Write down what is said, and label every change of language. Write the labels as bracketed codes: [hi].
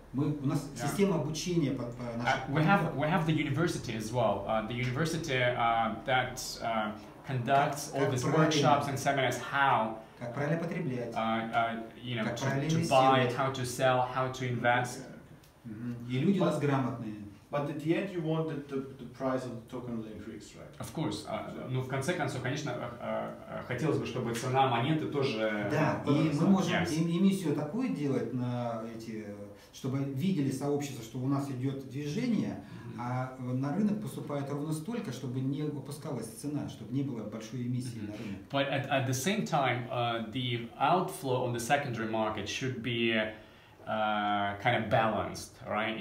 [ru] У нас система обучения по нашей. [en] We have the university as well. The university that conducts all these workshops and seminars, how [ru] как правильно потреблять, [en] you know, to buy, how to sell, how to invest. [ru] И люди у нас грамотные. [en] But at the end, you want that the price of the token will increase, right? Of course. [ru] Ну, в конце концов, конечно, хотелось бы, чтобы цена монеты тоже... Да, и мы можем эмиссию такую делать, чтобы видели сообщество, что у нас идет движение, а на рынок поступает ровно столько, чтобы не опускалась цена, чтобы не было большой эмиссии на рынок. [en] But at the same time, the outflow on the secondary market should be kind of balanced, right?